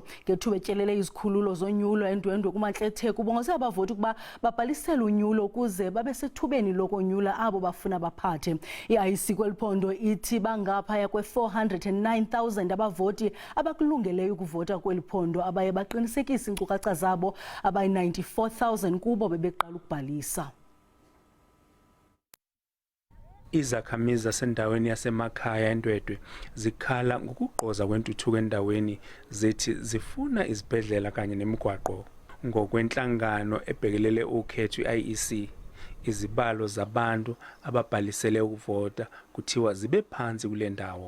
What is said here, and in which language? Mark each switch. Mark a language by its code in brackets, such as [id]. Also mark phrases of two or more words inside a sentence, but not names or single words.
[xh] Ngethuba etyelele izikhululo zonyulo endwendwe kumantletheko ubongoze abavoti ukuba babhalisele unyulo ukuze babe sethubeni lokonyula abo bafuna baphathe. I-IEC kweliphondo ithi bangaphaya kwe-409,000 abavoti abakulungeleyo ukuvota kweliphondo abaye baqinisekisa iinkcukacha zabo abayi-94,000 kubo bebeqala ukubhalisa. [zu] Izakhamizi zasendaweni yasemakhaya endwedwe zikhala ngokugqoza kwentuthuko endaweni zethi zifuna izibhedlela kanye nemigwaqo. Ngokwenhlangano ebhekelele ukhetho i-IEC, izibalo zabantu ababhalisele ukuvota kuthiwa zibe phansi kule ndawo.